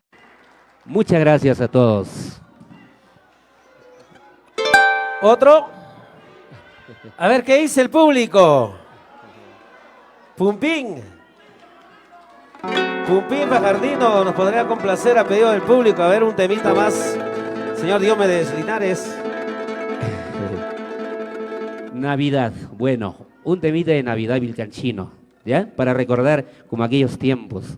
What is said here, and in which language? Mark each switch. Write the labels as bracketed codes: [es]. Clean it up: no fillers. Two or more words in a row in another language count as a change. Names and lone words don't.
[es] Muchas gracias a todos. ¿Otro? A ver, ¿qué dice el público? Pumpín. Pumpín Fajardino nos podría complacer a pedido del público. A ver, un temita más. Señor Diomedes Linares. Navidad, bueno, un temita de Navidad vilcanchino, ¿ya? Para recordar como aquellos tiempos.